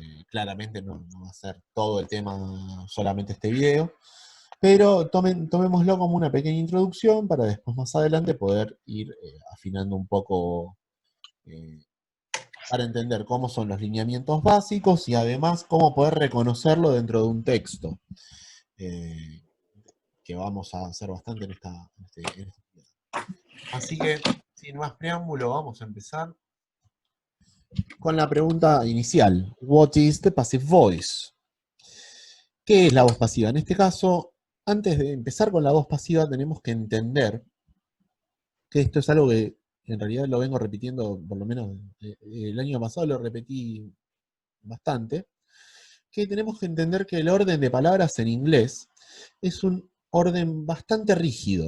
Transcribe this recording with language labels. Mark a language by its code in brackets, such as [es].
[es] Claramente no va a ser todo el tema solamente este video, pero tomémoslo como una pequeña introducción para después más adelante poder ir afinando un poco eh, para entender cómo son los lineamientos básicos y además cómo poder reconocerlo dentro de un texto, eh, que vamos a hacer bastante en este video. Así que, sin más preámbulo, vamos a empezar con la pregunta inicial. [en] What is the passive voice? [es] ¿Qué es la voz pasiva? En este caso, antes de empezar con la voz pasiva, tenemos que entender que esto es algo que en realidad lo vengo repitiendo, por lo menos el año pasado lo repetí bastante, que tenemos que entender que el orden de palabras en inglés es un orden bastante rígido.